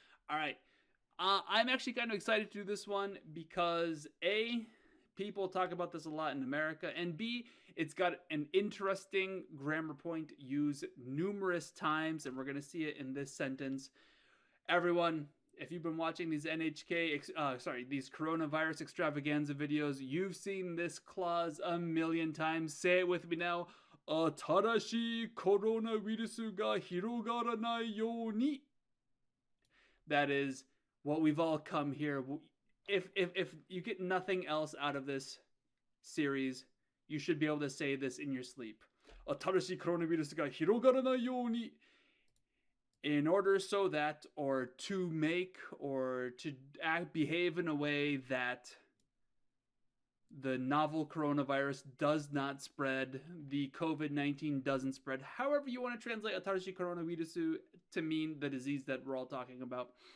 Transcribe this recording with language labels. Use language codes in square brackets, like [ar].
[en] Alright, I'm actually kind of excited to do this one because A, people talk about this a lot in America, and B, it's got an interesting grammar point used numerous times, and we're going to see it in this sentence. Everyone, if you've been watching these these coronavirus extravaganza videos, you've seen this clause a million times. Say it with me now. [ja] 新しいコロナウイルスが広がらないように. [en] That is what we've all come here. If you get nothing else out of this series, you should be able to say this in your sleep. [ja] 新しいコロナウイルスが広がらないように. [en] In order so that, or to make, or to behave in a way that the novel coronavirus does not spread, the COVID-19 doesn't spread. However you want to translate Atarashi Coronavirus to mean the disease that we're all talking about.